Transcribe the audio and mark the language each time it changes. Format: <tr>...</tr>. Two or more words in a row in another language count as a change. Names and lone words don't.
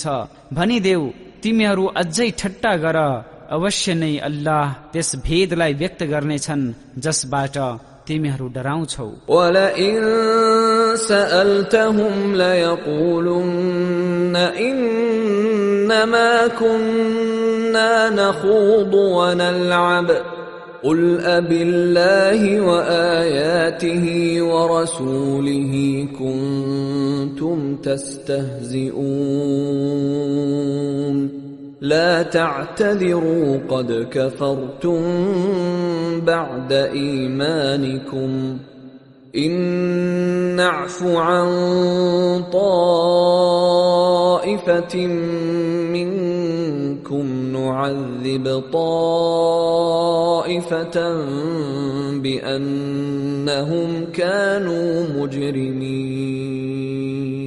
<ne>भनिदेऊ तिमीहरू अझै ठट्टा गर, अवश्य नै अल्लाह त्यस भेदलाई व्यक्त गर्नेछन् जसबाट तिमीहरू डराउँछौ।</ne> <ar>ولئن سألتهم ليقولن إنما كنا نخوض ونلعب قل أبالله وآياته ورسوله كنتم تستهزئون لا تعتذروا قد كفرتم بعد إيمانكم إن نعف عن طائفة منكم نعذب طائفة بأنهم كانوا مجرمين।</ar>